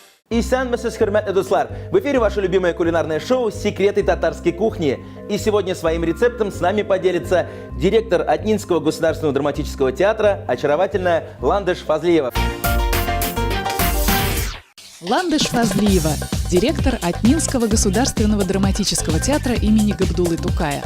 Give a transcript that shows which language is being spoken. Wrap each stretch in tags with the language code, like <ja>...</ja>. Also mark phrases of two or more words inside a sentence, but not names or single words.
<tt>Исәнмесез, хөрмәтле дуслар!</tt> <ru>В эфире ваше любимое кулинарное шоу «Секреты татарской кухни». И сегодня своим рецептом с нами поделится директор Атнинского государственного драматического театра, очаровательная Ландыш Фазлиева. Ландыш Фазлиева, директор Атнинского государственного драматического театра имени Габдуллы Тукая.</ru>